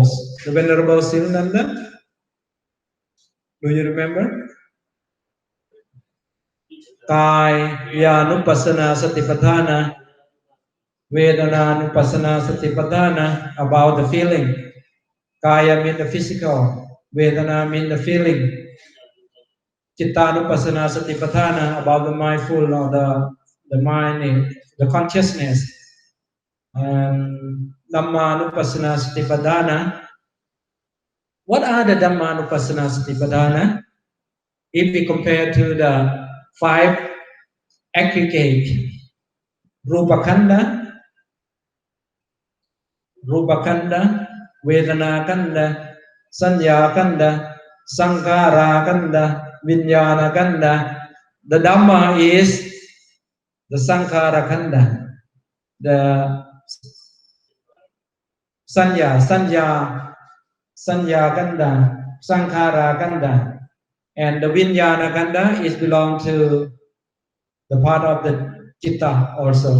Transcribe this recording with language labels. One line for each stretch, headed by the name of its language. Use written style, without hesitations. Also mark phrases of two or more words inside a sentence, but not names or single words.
English: The Venerable Sivananda, do you remember?
Pali: Kaya-nupassana Satipatthana, Vedana-nupassana Satipatthana,
English: about the feeling. Kaya means the physical, Vedana means the feeling.
Pali: Chitta-nupassana Satipatthana,
English: about the mindful or the mind, the consciousness.
Pali: And Dhamma-nupassana Satipatthana.
English: What are the
Pali: Dhamma-nupassana Satipatthana?
English: If we compare to the 5 aggregate,
Pali: Rupakanda, Vedana Kanda, Sanya Kanda, Sankara Kanda, Vijnana Kanda. The Dhamma
English: is the
Pali: Sankara Kanda, the Sanya Kanda, Sankara Kanda,
English: and the
Pali: Vijnana Kanda
English: is belong to the part of the Chitta also.